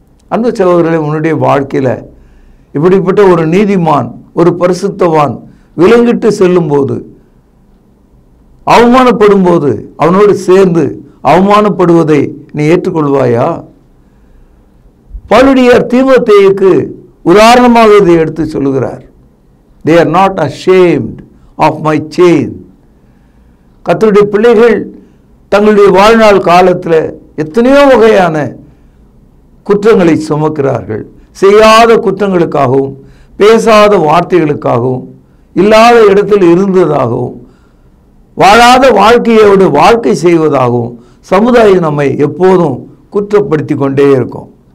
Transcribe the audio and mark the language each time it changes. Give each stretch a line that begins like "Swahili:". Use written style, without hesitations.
Tamil: அந்த சகோதரர்களை, உன்னுடைய வாழ்க்கையில் இப்படிப்பட்ட ஒரு நீதிமான், ஒரு பரிசுத்தவான் விலங்கிட்டு செல்லும்போது, அவமானப்படும் போது அவனோடு சேர்ந்து அவமானப்படுவதை நீ ஏற்றுக்கொள்வாயா? பவுலடியார் தீமோத்தேயுக்கு உதாரணமாக இதை எடுத்து சொல்லுகிறார்.
English: They are not ashamed of my chain.
Tamil: கர்த்தருடைய பிள்ளைகள் தங்களுடைய வாழ்நாள் காலத்தில் எத்தனையோ வகையான குற்றங்களை சுமக்கிறார்கள். செய்யாத குற்றங்களுக்காகவும், பேசாத வார்த்தைகளுக்காகவும், இல்லாத இடத்தில் இருந்ததாகவும், வாழாத வாழ்க்கையோடு வாழ்க்கை செய்வதாகவும் சமுதாயம் நம்மை எப்போதும் குற்றப்படுத்தி கொண்டே இருக்கும்.